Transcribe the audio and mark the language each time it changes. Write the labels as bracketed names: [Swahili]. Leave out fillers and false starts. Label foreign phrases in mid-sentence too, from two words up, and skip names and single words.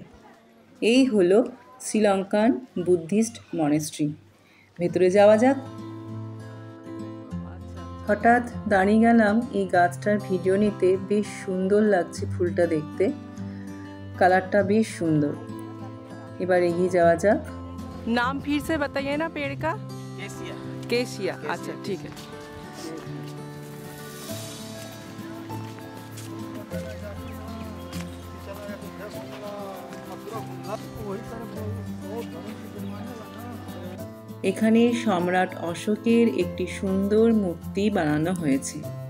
[Bangla] এই হলো [English] Sri Lankan Buddhist monastery. [Bangla] ভেতরে যাওয়া যাক। হঠাৎ দাঁড়িয়ে গেলাম এই গাছটার ভিডিও নিতে। বেশ সুন্দর লাগছে ফুলটা দেখতে, কালারটা বেশ সুন্দর। এবার এগিয়ে যাওয়া যাক। [Hindi] नाम फिर से बताइए ना पेड़ का। केसिया। केसिया, अच्छा ठीक है। [Bangla] এখানে সম্রাট অশোকের একটি সুন্দর মূর্তি বানানো হয়েছে।